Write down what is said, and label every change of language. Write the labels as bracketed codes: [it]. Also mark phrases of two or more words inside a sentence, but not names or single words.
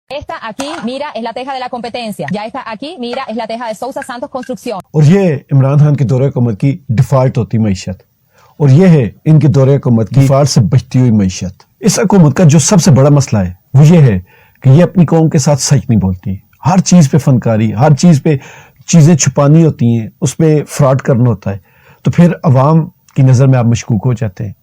[es] Esta aquí, mira, es la teja de la competencia. Ya esta aquí, mira, es la teja de Sousa Santos Construcción. [ur] اور یہ عمران خان کے دور حکومت کی ڈیفالٹ ہوتی معیشت، اور یہ ہے ان کے دور حکومت کی ڈیفالٹ سے بچتی ہوئی معیشت۔ اس حکومت کا جو سب سے بڑا مسئلہ ہے وہ یہ ہے کہ یہ اپنی قوم کے ساتھ سچ نہیں بولتی، ہر چیز پہ فنکاری، ہر چیز پہ چیزیں چھپانی ہوتی ہیں، اس پہ فراڈ کرنا ہوتا ہے، تو پھر عوام کی نظر میں آپ مشکوک ہو جاتے ہیں۔